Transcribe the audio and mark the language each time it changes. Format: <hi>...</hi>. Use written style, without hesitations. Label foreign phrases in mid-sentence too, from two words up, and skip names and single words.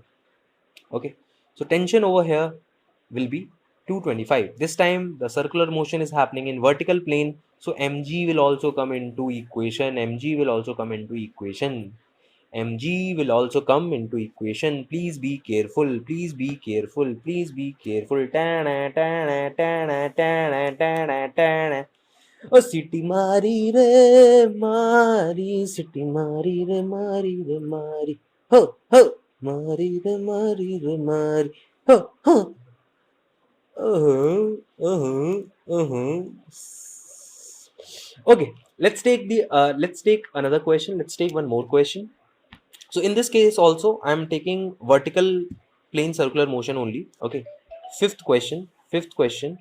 <en>Okay, so tension over here will be 225. This time the circular motion is happening in vertical plane, so mg will also come into equation. Mg will also come into equation. Mg will also come into equation. Please be careful. Please be careful. Please be careful. Tana, tana, tana, tana, tana, tana. Oh, city mari re mari, city mari re mari re mari. Ho ho, mari re mari re mari. Ho ho. Okay, let's take another question. Let's take one more question. So in this case also I am taking vertical plane circular motion only. Okay, fifth question.</en>